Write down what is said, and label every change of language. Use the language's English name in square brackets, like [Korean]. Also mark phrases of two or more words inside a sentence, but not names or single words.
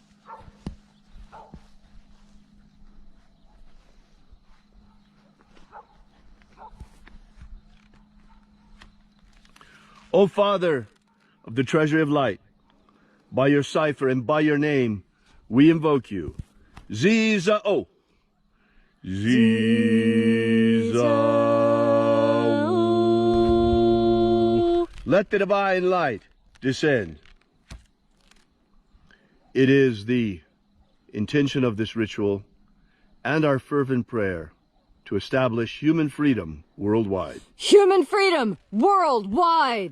[English] O Father of the treasury of light, by your cipher and by your name, we invoke you. Ziza-o. Ziza-o. Let the divine light descend. It is the intention of this ritual and our fervent prayer to establish human freedom worldwide. Human freedom worldwide!